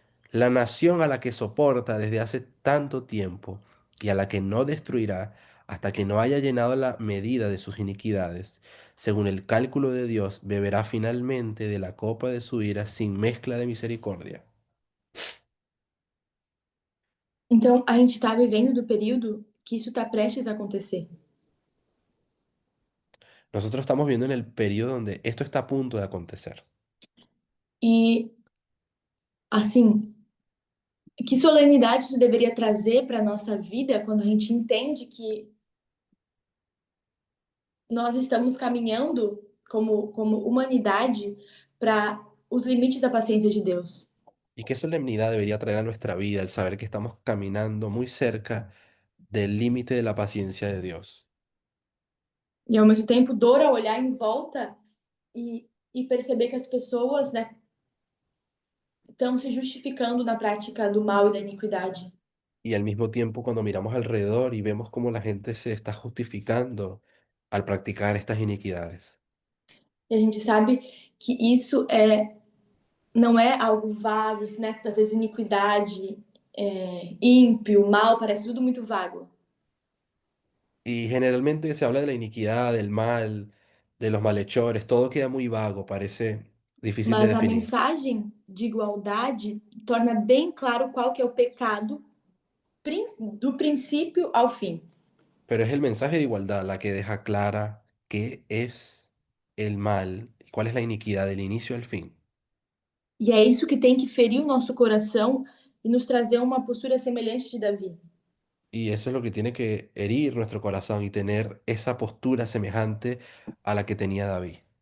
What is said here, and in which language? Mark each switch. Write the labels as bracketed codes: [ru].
[es] La nación a la que soporta desde hace tanto tiempo y a la que no destruirá hasta que no haya llenado la medida de sus iniquidades, según el cálculo de Dios, beberá finalmente de la copa de su ira sin mezcla de misericordia. [pt] Então, a gente está vivendo do período que isso está prestes a acontecer. [es] Nosotros estamos viendo en el periodo donde esto está a punto de acontecer. [pt] E, assim, que solenidade isso deveria trazer para a nossa vida quando a gente entende que nós estamos caminhando como humanidade para os limites da paciência de Deus. [es] Y qué solemnidad debería traer a nuestra vida el saber que estamos caminando muy cerca del límite de la paciencia de Dios. [pt] E ao mesmo tempo, dor ao olhar em volta e perceber que as pessoas, né, estão se justificando na prática do mal e da iniquidade. [es] Y al mismo tiempo cuando miramos alrededor y vemos cómo la gente se está justificando al practicar estas iniquidades. [pt] E a gente sabe que isso não é algo vago, isso, né? Às vezes iniquidade, ímpio, mal, parece tudo muito vago. [es] Y generalmente se habla de la iniquidad, del mal, de los malhechores, todo queda muy vago, parece difícil de [pt] Mas a [es] definir. [pt] mensagem de igualdade torna bem claro qual que é o pecado do princípio ao fim. [es] Pero es el mensaje de igualdad la que deja clara qué es el mal y cuál es la iniquidad del inicio al fin. [pt] E é isso que tem que ferir o nosso coração e nos trazer uma postura semelhante de Davi. [es] Y eso es lo que tiene que herir nuestro corazón y tener esa postura semejante a la que tenía David.